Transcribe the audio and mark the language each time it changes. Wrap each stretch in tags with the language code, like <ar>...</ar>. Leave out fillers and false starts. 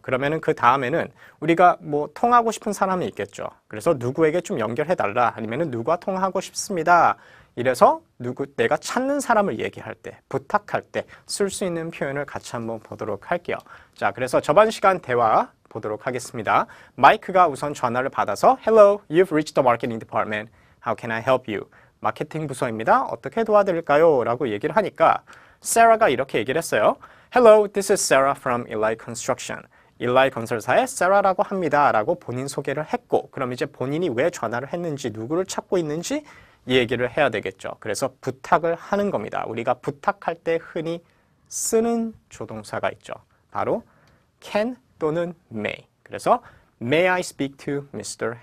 <ko>그러면은 그 다음에는 우리가 뭐 통하고 싶은 사람이 있겠죠. 그래서 누구에게 좀 연결해 달라. 아니면은 누구와 통화하고 싶습니다. 이래서 내가 찾는 사람을 얘기할 때, 부탁할 때 쓸 수 있는 표현을 같이 한번 보도록 할게요. 자, 그래서 저번 시간 대화 보도록 하겠습니다. 마이크가 우선 전화를 받아서</ko> <en>Hello, you've reached the marketing department. How can I help you?</en> <ko>마케팅 부서입니다. 어떻게 도와드릴까요? 라고 얘기를 하니까 Sarah가 이렇게 얘기를 했어요.</ko> <en>Hello, this is Sarah from Eli Construction.</en> <ko>일라이 건설사의 Sarah라고 합니다. 라고 본인 소개를 했고, 그럼 이제 본인이 왜 전화를 했는지, 누구를 찾고 있는지 얘기를 해야 되겠죠. 그래서 부탁을 하는 겁니다. 우리가 부탁할 때 흔히 쓰는 조동사가 있죠. 바로 can 또는 may. 그래서</ko> <en>May I speak to Mr.</en>